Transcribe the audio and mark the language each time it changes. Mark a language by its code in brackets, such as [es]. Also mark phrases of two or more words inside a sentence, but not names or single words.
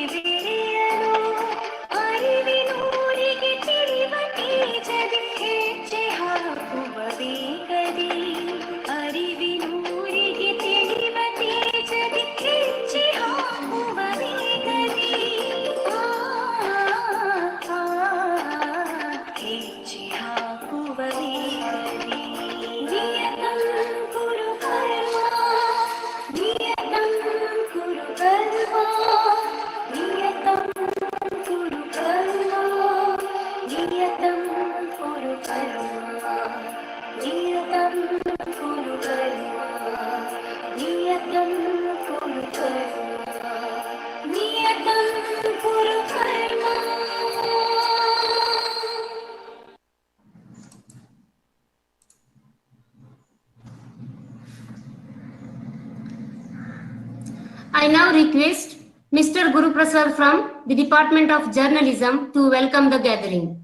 [kn] ಬೆರೆಯಲು, ಅರಿವಿನೂರಿಗೆ ತಿಳಿವ ತೇಜದಿ ಹೆಜ್ಜೆ ಹಾಕುವ ವೇಗದಿ, ಅರಿವಿನೂರಿಗೆ ತಿಳಿವ ತೇಜದಿ ಹೆಜ್ಜೆ ಹಾಕುವ ವೇಗದಿ, ಹೆಜ್ಜೆ ಹಾಕುವ ವೇಗದಿ. [sa] ನಿಯತಂ ಕುರು ಕರ್ಮ, ನಿಯತಂ ಕುರು ಕರ್ಮ, ನಿಯತಂ ಕುರು ಕರ್ಮ, ನಿಯತಂ ಕುರು ಕರ್ಮ, ನಿಯತಂ ಕುರು ಕರ್ಮ, ನಿಯತಂ ಕುರು ಕರ್ಮ, ನಿಯತಂ ಕುರು ಕರ್ಮ. [en] I now request Mr. Guru Prasad from the Department of Journalism to welcome the gathering.